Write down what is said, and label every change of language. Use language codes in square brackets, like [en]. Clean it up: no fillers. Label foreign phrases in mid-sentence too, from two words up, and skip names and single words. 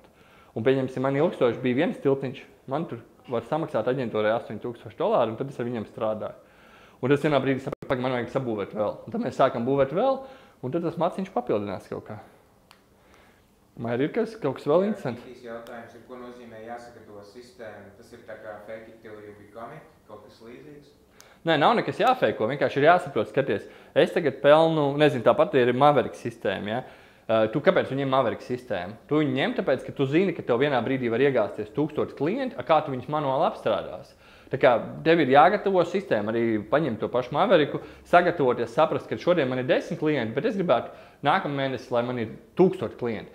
[lv] Un pieņemsim, man ilgstoši bija viens tiltiņš, man tur var samaksāt aģentūrai $8,000, un tad es ar viņiem strādāju. Un tas vienā brīdī sapratu, ka man vajag sabūvēt vēl. Un tad mēs sākam būvēt vēl, un tad tas maciņš papildinās kaut kā. Man ir kaut kas vēl interesants? Šīs jautājums ir, ko nozīmē jāsagatavo sistēma? Tas ir tā kā [en] fake it till you become it, [lv] kaut kas līdzīgs? Nē, nav nekas jāfeiko, vienkārši ir jāsaprot, skaties, es tagad pelnu, nezinu, tāpat ir Maverick sistēma, ja? Tu kāpēc viņiem Maverick sistēma? Tu viņu ņem, tāpēc, ka tu zini, ka tev vienā brīdī var iegāsties 1000 klienti, kā tu viņus manuāli apstrādās. Tā kā tev ir jāgatavo sistēma, arī paņemt to pašu Mavericku, sagatavoties, saprast, ka šodien man ir 10 klienti, bet es gribētu nākamēnes, lai man ir 1000 klienti.